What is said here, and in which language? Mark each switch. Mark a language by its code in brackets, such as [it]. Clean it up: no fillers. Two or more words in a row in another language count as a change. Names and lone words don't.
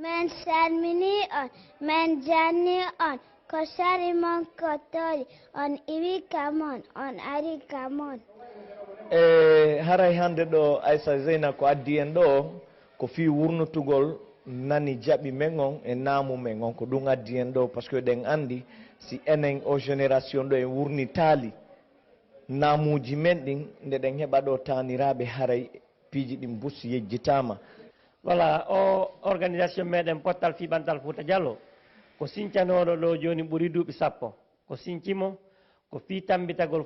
[ff] Haray hande ɗo Aissa Zeina ko addi en ɗo ko fi wurnutugol nani jaɓi men on e naamu men on ko ɗum addi en ɗo [fr] par ce que [ff] ɗen andi si enen o génération ɗo en wurnitali naamuji men ɗin nde ɗen heɓa ɗo taniraɓe haray piiji ɗin bus yejjitama. Voilà, o organisation meɗen Potalfi Bantal Fouta Diallo ko sincanoɗo ɗo joni ɓuuri duuɓi 10 ko sincimo ko fi tambitagol